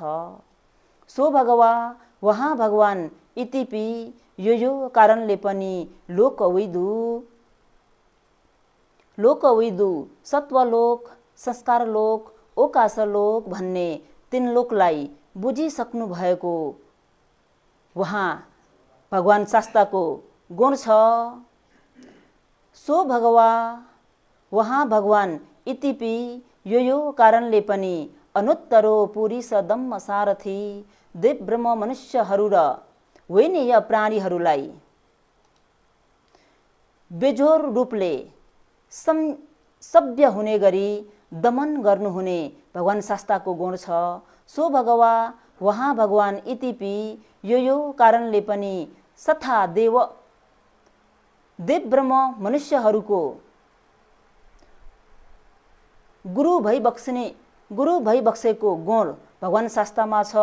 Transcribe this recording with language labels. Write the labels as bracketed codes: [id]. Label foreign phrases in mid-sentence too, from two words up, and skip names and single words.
[pi] सो भगवा [ne] वहाँ भगवान इतिपि यो कारणले पनि लोकविदु सत्वलोक संस्कारलोक ओकाशलोक भन्ने 3 लोकलाई बुझिसक्नु भएको वहाँ भगवान शास्ताको गुण छ। [pi] सो भगवा [ne] वहाँ भगवान इतिपि यो कारणले पनि [pi] अनुत्तरो पुरीस दम्म सारथि [ne] देव ब्रह्म मनुष्यहरू र वैनीय प्राणीहरूलाई बेजोर रूपले सभ्य हुने गरी दमन गर्नुहुने भगवान शास्ताको गुण छ। [pi] सो भगवा [ne] वहाँ भगवान इतिपि यो कारणले पनि सथा देव ब्रह्म मनुष्यहरूको गुरु भई बक्सेको गुण भगवान शास्तामा छ।